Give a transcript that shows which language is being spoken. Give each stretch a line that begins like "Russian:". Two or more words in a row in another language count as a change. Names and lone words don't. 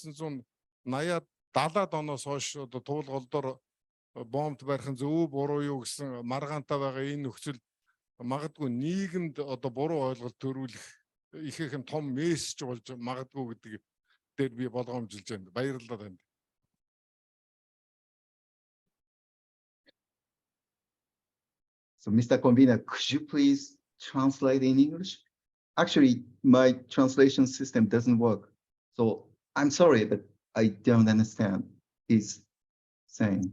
Mongolian: 1980-70-аад оноос хойш одоо туул голдоор бомбд барих нь зөв буруу юу гэсэн маргаантай байгаа энэ нөхцөл магадгүй нийгэмд одоо буруу ойлголт төрүүлэх ихээхэн том мессеж болж магадгүй гэдэг дээр би болгоомжилж байна. Баярлалаа танд.
English: So, Mr. Convener, could you please translate in English? Actually, my translation system doesn't work. So I'm sorry, but I don't understand his saying.